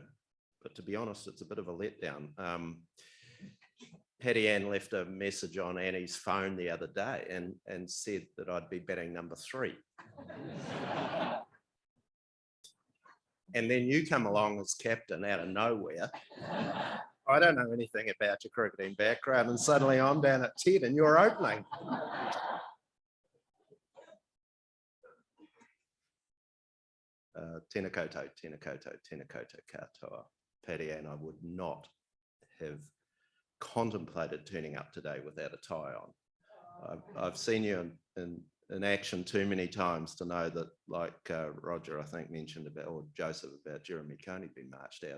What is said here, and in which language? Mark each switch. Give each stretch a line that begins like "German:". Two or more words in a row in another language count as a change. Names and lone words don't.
English: But to be honest, it's a bit of a letdown. Patty Ann left a message on Annie's phone the other day and said that I'd be batting number 3. And then you come along as captain out of nowhere. I don't know anything about your cricketing background, and suddenly I'm down at 10 and you're opening.
Māori: Tēnā koutou, tēnā koutou, tēnā koutou katoa.
English: Patty Ann, I would not have contemplated turning up today without a tie on. I've seen you in action too many times to know that, like Roger, I think, mentioned about, or Joseph, about Jeremy Coney being marched out.